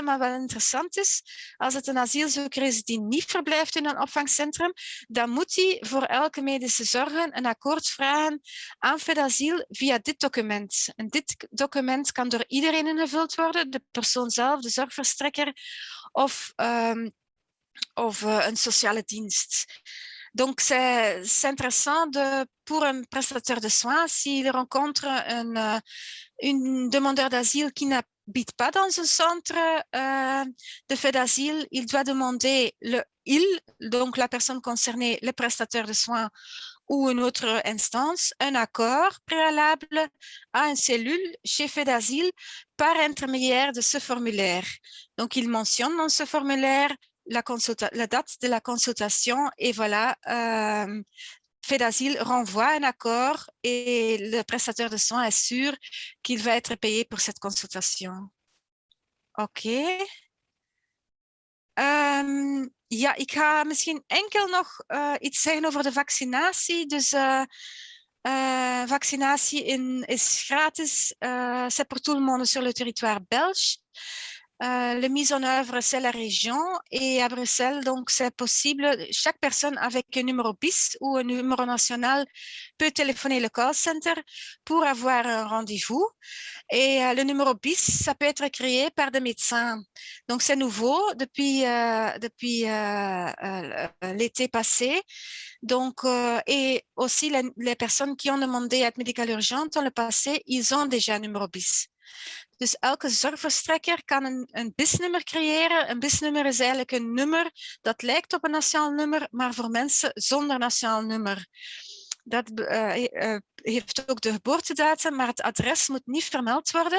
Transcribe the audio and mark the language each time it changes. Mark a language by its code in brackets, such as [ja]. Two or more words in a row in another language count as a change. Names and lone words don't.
[nl] Maar wat interessant is, als het een asielzoeker is die niet verblijft in een opvangcentrum, dan moet hij voor elke medische zorgen een akkoord vragen aan FedAsyl via dit document. En dit document kan door iedereen ingevuld worden, de persoon zelf, de zorgverstrekker, of een sociale dienst. [fr] Donc, c'est intéressant pour un prestataire de soins, s'il rencontre un demandeur d'asile qui n'habite pas dans un centre de fait d'asile, il doit demander donc la personne concernée, le prestataire de soins ou une autre instance, un accord préalable à une cellule chez fait d'asile par intermédiaire de ce formulaire. Donc, il mentionne dans ce formulaire la date de la consultation et voilà, fait d'asile renvoie un accord et le prestataire de soins est sûr qu'il va être payé pour cette consultation. [nl] Oké. Ja, ik ga misschien enkel nog iets zeggen over de vaccinatie. Dus vaccinatie is gratis. [fr] C'est pour tout le monde sur le territoire belge. La mise en œuvre, c'est la région. Et à Bruxelles, donc, c'est possible. Chaque personne avec un numéro BIS ou un numéro national peut téléphoner le [en] call center [fr] pour avoir un rendez-vous. Et le numéro BIS, ça peut être créé par des médecins. Donc, c'est nouveau depuis l'été passé. Donc, et aussi, les personnes qui ont demandé aide médicale urgente dans le passé, ils ont déjà un numéro BIS. [nl] Dus elke zorgverstrekker kan een BIS-nummer creëren. Een BIS-nummer is eigenlijk een nummer dat lijkt op een nationaal nummer, maar voor mensen zonder nationaal nummer. Dat heeft ook de geboortedatum, maar het adres moet niet vermeld worden.